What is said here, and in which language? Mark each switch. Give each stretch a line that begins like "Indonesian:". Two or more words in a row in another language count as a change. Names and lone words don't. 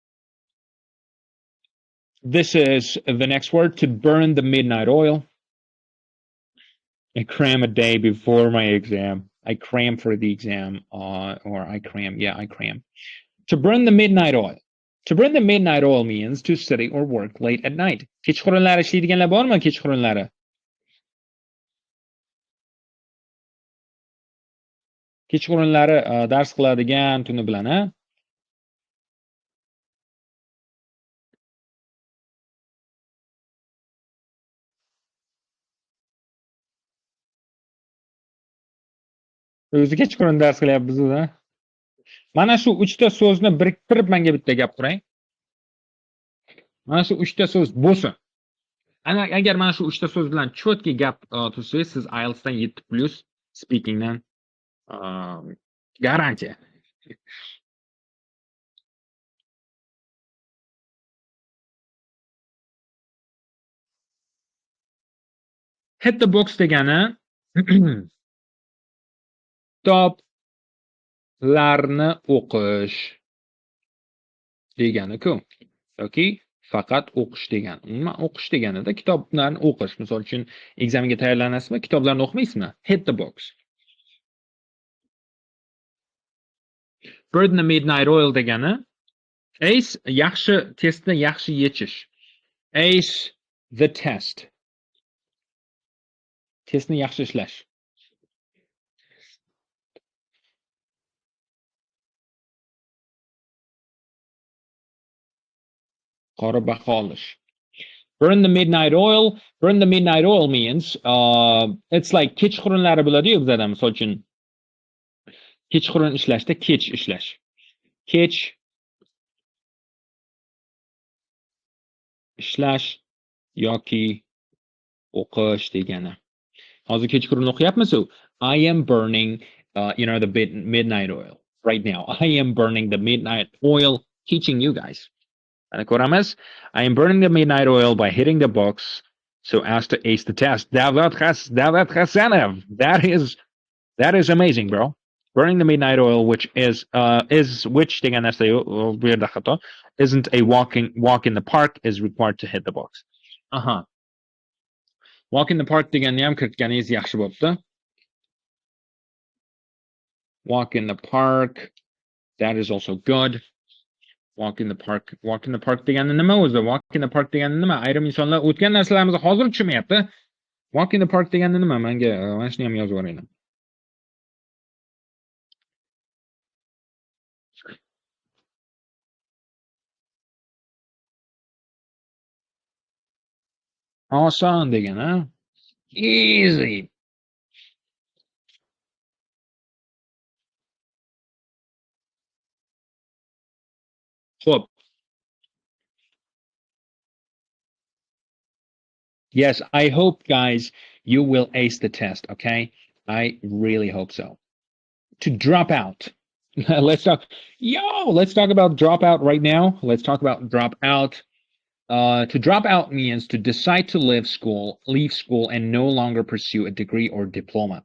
English: This is the next word, to burn the midnight oil. I cram a day before my exam. I cram for the exam, or I cram. Yeah, I cram. To burn the midnight oil. To burn the midnight oil means to study or work late at night.
Uzbek: Kechqurunlari ishlaydiganlar bormi? Kechqurunlari. Kechqurunlari dars qiladigan tuni bilan, ha? O'zi kechqurun dars qilyapmiz, ha? Mana shu 3 ta so'zni biriktirib menga bitta gap qurang. Mana shu 3 ta so'z bo'lsin. Agar mana shu 3 ta so'z bilan cho'tki gap tuzsangiz, siz IELTS dan 7+ speakingdan garantiya.
English: Hit the books
Uzbek: degani kitoblarni o'qish degani-ku. Yoki faqat o'qish degani. Umuman o'qish deganida kitoblarni o'qish. Misol uchun ekzamga tayyorlanasizmi, kitoblarni o'qimaysizmi?
English: Hit the books. Burn the midnight oil
Uzbek: degani ace yaxshi testni yaxshi yechish.
English: Ace the test.
Uzbek: Testni yaxshi ishlash. Qora baho olish.
English: Burn the midnight oil. Burn the midnight oil means it's like
Uzbek: kechqurunlari bo'ladi-yu bizada, misol uchun kechqurun ishlashda kech ishlash. Kech ishlash yoki o'qish degani. Hozir kechqurun o'qiyapmiz-ku.
English: I am burning the midnight oil right now. I am burning the midnight oil teaching you guys.
Uzbek: Ko'ramiz.
English: I am burning the midnight oil by hitting the books so as to ace the test. Davlat Hasanov. That is amazing, bro. Burning the midnight oil, which is which isn't a walk in the park, is required to hit the books. Walk in the park
Uzbek: deganni ham kiritganingiz yaxshi bo'pti.
English: Walk in the park. That is also good. Walk in the park. Walk in the park
Uzbek: degani nima o'zi?
English: Walk in the park
Uzbek: degani nima? Ayrim insonlar o'tgan narsalarimizni hozir tushunmayapti.
English: Walk in the park
Uzbek: degani nima? Menga mana shuni ham yozib yuboringlar. Oson degani, ha? Easy. Xo'p.
English: Yes, I hope, guys, you will ace the test, okay? I really hope so. To drop out. Let's talk about dropout right now. Let's talk about dropout. To drop out means to decide to leave school and no longer pursue a degree or diploma.